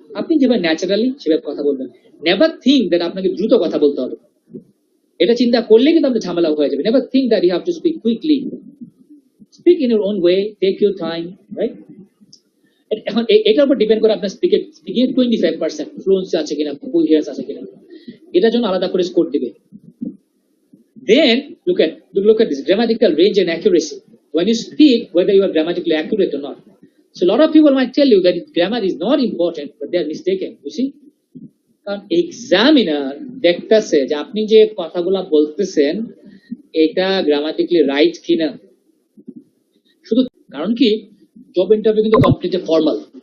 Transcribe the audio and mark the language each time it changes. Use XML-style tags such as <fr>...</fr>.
<bn>আপনি যেভাবে ন্যাচারালি সেভাবে কথা বলবেন।</bn> <en>never think that</en> <bn>আপনাকে দ্রুত কথা বলতে হবে, এটা চিন্তা করলে কিন্তু আপনার ঝামেলা হয়ে যাবে।</bn> <en>Never think that you have to speak quickly, speak in your own way, take your time, right?</en> <bn>এখন এটার উপর ডিপেন্ড করে আপনার স্পিকিং এর 25% ফ্লুয়েন্সি আছে কিনা, কোহেরেন্স আছে কিনা, এটার জন্য আলাদা করে স্কোর দিবে।</bn> <en>Then look at this grammatical range and accuracy. When you speak, whether you are grammatically accurate or not. So a lot of people might tell you that grammar is not important, but they are mistaken. You see,</en> <bn>কারণ examiner দেখতেছে যে আপনি যে কথাগুলা বলতেছেন এটা grammatically right কিনা। শুধু কারণ কি, জব ইন্টারভিউ কিন্তু কমপ্লিটলি ফর্মাল।</bn>